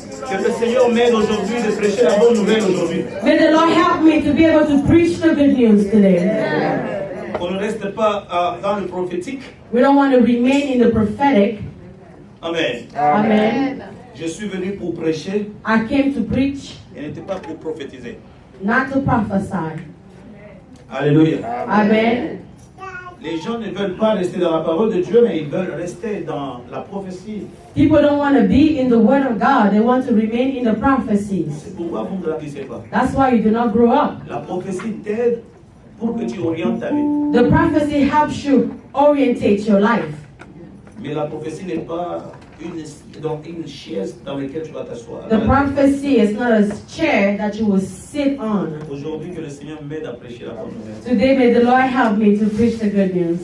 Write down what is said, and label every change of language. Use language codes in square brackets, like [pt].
[fr] Que le Seigneur m'aide aujourd'hui de prêcher la bonne nouvelle aujourd'hui. [en] May the Lord help me to be able to preach the good news today. [fr] Qu'on ne reste pas dans le prophétique. [en] We don't want to remain in the prophetic. [fr] Amen. [en] Amen. [fr] Je suis venu pour prêcher [en] I came to preach, [fr] et n'était pas pour prophétiser. [en] not to prophesy. [fr] Alléluia. [en] Amen. [fr] Les gens ne veulent pas rester dans la parole de Dieu, mais ils veulent rester dans la prophétie. [en] People don't want to be in the Word of God. They want to remain in the prophecies. [fr] C'est pourquoi vous ne grandissez pas. [en] That's why you do not grow up. [fr] La prophétie t'aide pour que tu orientes ta vie. [en] The prophecy helps you orientate your life. [fr] Mais la prophétie n'est pas une chaise dans laquelle tu vas t'asseoir. [en] The prophecy is not a chair that you will sit on. [fr] Aujourd'hui, que le Seigneur m'aide à prêcher la bonne nouvelle. [en] Today, may the Lord help me to preach the good news.